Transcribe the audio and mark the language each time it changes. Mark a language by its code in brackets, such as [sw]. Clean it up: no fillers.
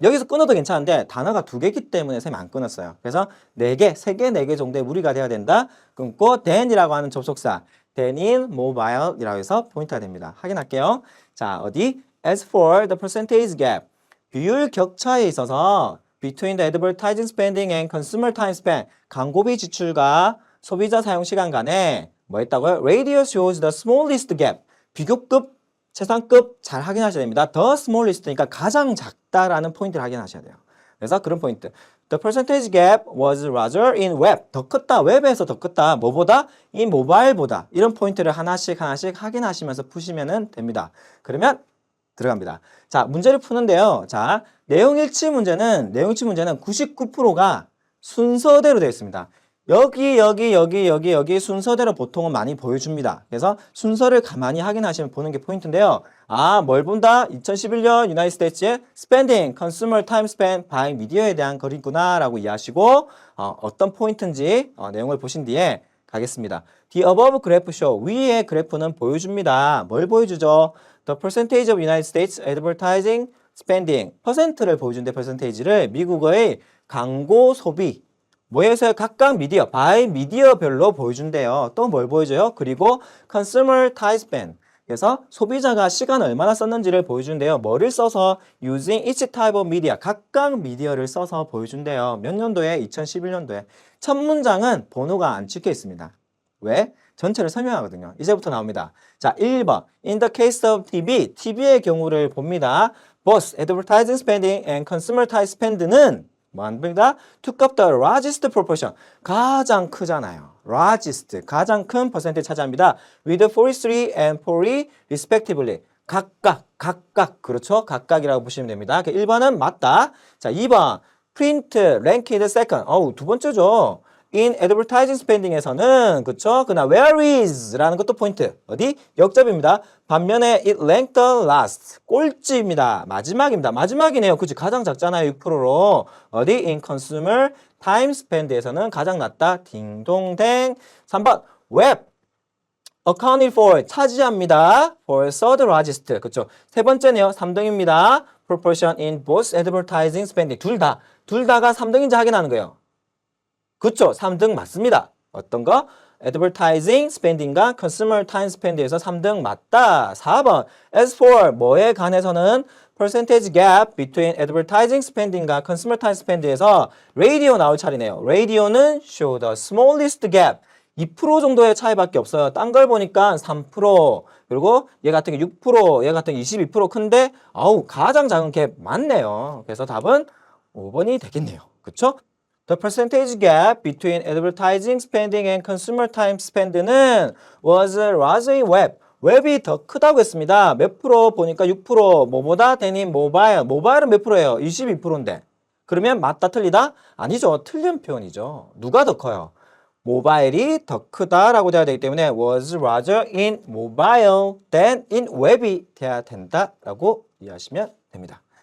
[ko] 여기서 끊어도 괜찮은데 단어가 2개이기 때문에 쌤이 안 끊었어요. 그래서 4개, 3개, 4개 정도의 무리가 돼야 된다. 끊고 then이라고 하는 접속사. [en] then in mobile [ko] 이라고 해서 포인트가 됩니다. 확인할게요. 자, 어디? [en] As for the percentage gap. [ko] 비율 격차에 있어서 [en] between the advertising spending and consumer time spent. [ko] 광고비 지출과 소비자 사용 시간 간에 뭐 했다고요? [en] Radius shows the smallest gap. [ko] 비교급, 최상급 잘 확인하셔야 됩니다. The smallest니까 가장 작다라는 포인트를 확인하셔야 돼요. 그래서 그런 포인트. [en] The percentage gap was larger in web. [ko] 더 컸다. 웹에서 더 컸다. 뭐보다? 이 모바일보다. 이런 포인트를 하나씩 확인하시면서 푸시면 됩니다. 그러면 들어갑니다. 자, 문제를 푸는데요. 자, 내용일치 문제는 99%가 순서대로 되어 있습니다. 여기 순서대로 보통은 많이 보여줍니다. 그래서 순서를 가만히 확인하시면 보는 게 포인트인데요. 아, 뭘 본다? 2011년 유나이티드 스테이츠의 spending, [en] consumer time spent by media [ko] 에 대한 거리구나 라고 이해하시고 어떤 포인트인지 내용을 보신 뒤에 가겠습니다. [en] The above graph show, [ko] 위의 그래프는 보여줍니다. 뭘 보여주죠? [en] The percentage of United States advertising spending, [ko] 퍼센트를 보여준대, 퍼센테이지를 미국의 광고 소비 뭐에서 각각 미디어, 바이 미디어별로 보여준대요. 또 뭘 보여줘요? [en] 그리고 consumer time spent. [ko] 그래서 소비자가 시간을 얼마나 썼는지를 보여준대요. 뭐를 써서 [en] using each type of media, [ko] 각각 미디어를 써서 보여준대요. 몇 년도에? 2011년도에. 첫 문장은 번호가 안 찍혀 있습니다. 왜? 전체를 설명하거든요. 이제부터 나옵니다. 자, 1번. [en] In the case of TV, [ko] TV의 경우를 봅니다. [en] Both advertising spending and consumer time spend는 [ko] 뭐 합니다? [en] took up the largest proportion. [ko] 가장 크잖아요. largest. 가장 큰 퍼센트를 차지합니다. [en] with 43 and 40 respectively. [ko] 각각. 그렇죠? 각각이라고 보시면 됩니다. 1번은 맞다. 자, 2번. [en] print ranked second. [ko] 두 번째죠. [en] in advertising spending에서는 그쵸? [ko] 그나 where is 라는 것도 포인트. 어디? 역접입니다. 반면에 [en] it ranked the last. [ko] 꼴찌입니다. 마지막입니다. 마지막이네요. 그치? 가장 작잖아요. 6%로. 어디? [en] in consumer time spend에서는 [ko] 가장 낮다. [en] 딩동댕. 3번 web. accounted for. [ko] 차지합니다. [en] for third largest. [ko] 그쵸? 세 번째네요. 3등입니다. [en] proportion in both advertising spending. [ko] 둘 다가 3등인지 확인하는 거예요. 그쵸? 3등 맞습니다. 어떤 거? [en] advertising spending과 consumer time spend에서 [ko] 3등 맞다. 4번. [en] as for [ko] 뭐에 관해서는 [en] percentage gap between advertising spending과 consumer time spend에서 radio [ko] 나올 차례네요. [en] radio는 show the smallest gap. [ko] 2% 정도의 차이밖에 없어요. 딴 걸 보니까 3%, 그리고 얘 같은 게 6%, 얘 같은 게 22% 큰데 가장 작은 게 맞네요. 그래서 답은 5번이 되겠네요. 그쵸? [en] The percentage gap between advertising spending and consumer time spend는 was largely web. [ko] 웹이 더 크다고 했습니다. 몇 프로 보니까 6%. 뭐보다? 대니 모바일. 모바일은 몇 프로예요? 22%인데. 그러면 맞다 틀리다? 아니죠. 틀린 표현이죠. 누가 더 커요? 모바일이 더 크다라고 돼야 되기 때문에 [en] was larger in mobile than in web [ko] 이 돼야 된다라고 이해하시면 됩니다.